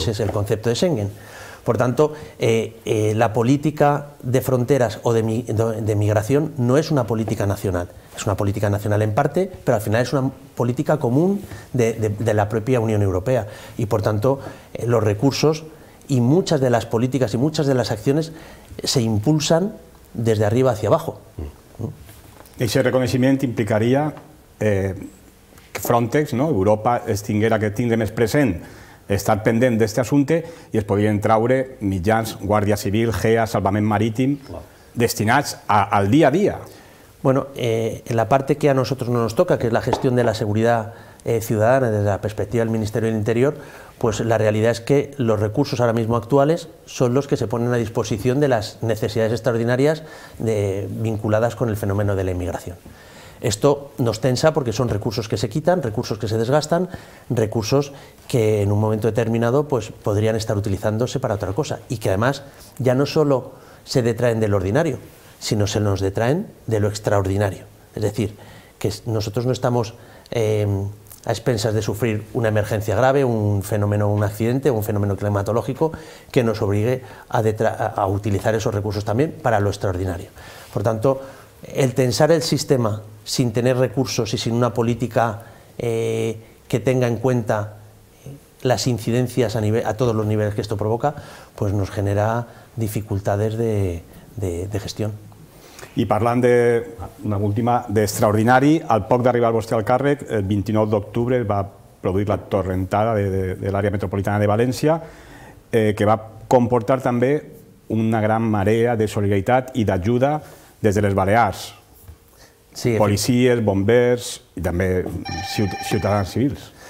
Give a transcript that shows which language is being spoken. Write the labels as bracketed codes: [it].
[es] Ese es el concepto de Schengen. Por tanto, la política de fronteras o de migración no es una política nacional. Es una política nacional en parte, pero al final es una política común de la propia Unión Europea. Y por tanto, los recursos y muchas de las políticas y muchas de las acciones se impulsan desde arriba hacia abajo. [ca] Ese reconeixement implicaria que Frontex, Europa, es tinguera que tindre més present, estar pendent d'aquest assumpte i es podrien traure mitjans, Guàrdia Civil, GEA, Salvament Marítim, destinats al día a día. [es] Bueno, en la parte que a nosotros no nos toca, que es la gestión de la seguridad ciudadana desde la perspectiva del Ministerio del Interior, pues la realidad es que los recursos ahora mismo actuales son los que se ponen a disposición de las necesidades extraordinarias vinculadas con el fenómeno de la inmigración. Esto nos tensa porque son recursos que se quitan, recursos que se desgastan, recursos que en un momento determinado pues, podrían estar utilizándose para otra cosa y que además ya no solo se detraen del ordinario, sino se nos detraen de lo extraordinario. Es decir, que nosotros no estamos a expensas de sufrir una emergencia grave, un fenómeno, un accidente, un fenómeno climatológico que nos obligue a utilizar esos recursos también para lo extraordinario. Por tanto, el tensar el sistema sin tener recursos y sin una política que tenga en cuenta las incidencias a todos los niveles que esto provoca, pues nos genera dificultades de gestión. [ca] I parlant una última, d'extraordinari, al poc d'arribar vostè al càrrec, el 29 d'octubre va produir la torrentada de l'àrea metropolitana de València, que va comportar també una gran marea de solidaritat i d'ajuda des de les Balears. [es] Sí, [ca] policies, bombers [es] y también ciudadanos civiles.